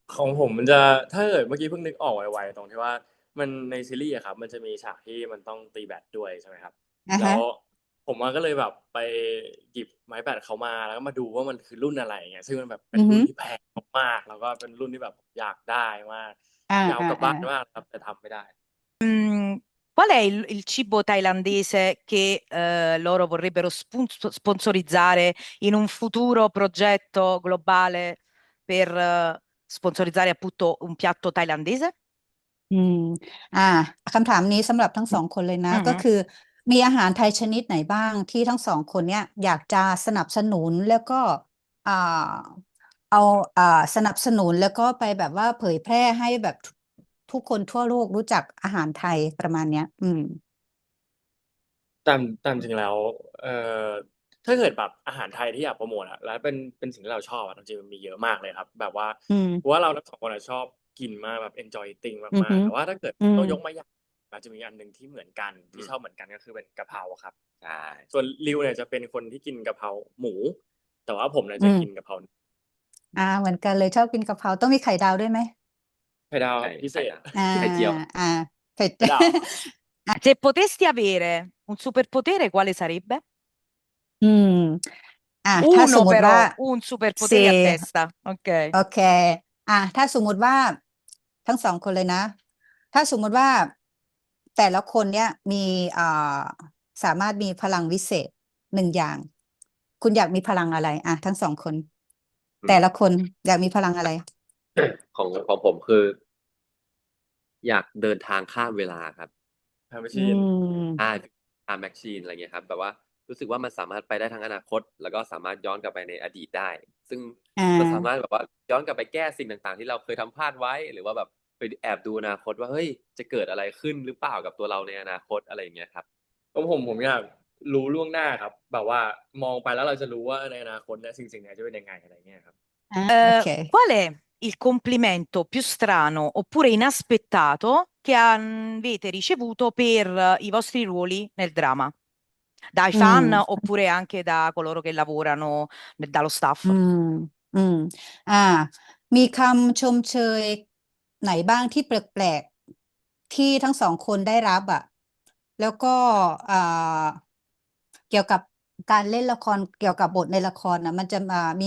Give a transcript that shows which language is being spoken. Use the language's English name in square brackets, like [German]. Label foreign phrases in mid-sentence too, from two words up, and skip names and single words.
[Thai] ของผมมันจะถ้าเกิดเมื่อกี้เพิ่งนึกออกไวๆตรงที่ว่ามันในซีรีส์อะครับมันจะมีฉากที่มันต้องตีแบดด้วยใช่ไหมครับ อ่าฮะ แล้วผมก็เลยแบบไปหยิบไม้แบดเขามาแล้วก็มาดูว่ามันคือรุ่นอะไรเงี้ยซึ่งมันแบบเป็น อือหือ รุ่นที่แพงมากๆแล้วก็เป็นรุ่นที่แบบอยากได้มาก อ่า อยากเอากลับ อ่าอ่า บ้านมากครับแต่ทำไม่ได้ [Italian] Qual è il cibo thailandese che loro vorrebbero sponsorizzare in un futuro progetto globale per sponsorizzare appunto un piatto thailandese? [Thai] อืมอ่าคำถามนี้สำหรับทั้งสองคนเลยนะก็ Mhm. คือมีอาหารไทยชนิดไหนบ้างที่ทั้งสองคนเนี่ยอยากจะสนับสนุนแล้วก็อ่าเอาสนับสนุนแล้วก็ไปแบบว่าเผยแพร่ให้แบบทุกคนทั่วโลกรู้จักอาหารไทยประมาณเนี้ย ตามจริงแล้วเอ่อถ้าเกิดแบบอาหารไทยที่อยากโปรโมทอะแล้วเป็นสิ่งที่เราชอบอะจริงๆมันมีเยอะมากเลยครับแบบว่า อืม เพราะว่าเราทั้งสองคนอะชอบกินมากแบบ [English] enjoy eating [Thai] อือฮึ มากๆแต่ว่าถ้าเกิด อืม ต้องยกมาอย่างอาจจะมีอันหนึ่งที่เหมือนกัน อืม ที่ชอบเหมือนกันก็คือเป็นกะเพราครับ ใช่ ส่วนริวเนี่ยจะเป็นคนที่กินกะเพราหมูแต่ว่าผมเนี่ย อืม จะกินกะเพรา เหมือนกันเลยชอบกินกะเพราต้องมีไข่ดาวด้วยไหม ไข่ดาว ไข่ พิเศษ ไข่ดาว อ่า ไข่เจียว อ่าไข่ ไข่ดาว [Italian] Se potesti avere un superpotere, quale sarebbe? [Thai] อืมถ้าสม [Italian] Uno [Thai] มติว่า [Italian] però, un [Thai] เซ [Italian] superpotere a testa, ok? [Thai] โอเคถ้าสมมุติว่าทั้งสองคนเลยนะ ถ้าสมมุติว่าแต่ละคนเนี่ยมีอ่าสามารถมีพลังวิเศษหนึ่งอย่าง คุณอยากมีพลังอะไรทั้งสองคน อืม แต่ละคนอยากมีพลังอะไร ของผมคือ อยากเดินทางข้ามเวลาครับ [English] ทำแมช [Thai] อื [English] ชีน [Thai] ม [English] time machine [Thai] อะไรเงี้ยครับแบบว่ารู้สึกว่ามันสามารถไปได้ทั้งอนาคต แล้วก็สามารถย้อนกลับไปในอดีตได้ ซึ่ง อ่ เราสามารถ า แบบว่าย้อนกลับไปแก้สิ่งต่างๆที่เราเคยทำพลาดไว้ หรือว่าแบบไปแอบดูอนาคตว่าเฮ้ยจะเกิดอะไรขึ้นหรือเปล่ากับตัวเราในอนาคตอะไรอย่างเงี้ยครับ ผมอยากรู้ล่วงหน้าครับแบบว่ามองไปแล้วเราจะรู้ว่าในอนาคตเนี่ยสิ่งนี้จะเป็นยังไงอะไรเงี้ยครับ โอเค [Italian] Qual è il complimento più strano oppure inaspettato che avete ricevuto per i vostri ruoli nel dramma? Dai [Thai] อื [Italian] fan [Thai] ม [Italian] oppure anche da coloro che lavorano dallo [Thai] อื [Italian] staff? [Thai] มอืมอ่ามีคำชมเชยไหนบ้างที่แปลกๆที่ทั้งสองคนได้รับแล้วก็อ่าเกี่ยวกับการเล่นละครเกี่ยวกับบทในละครมันจะมี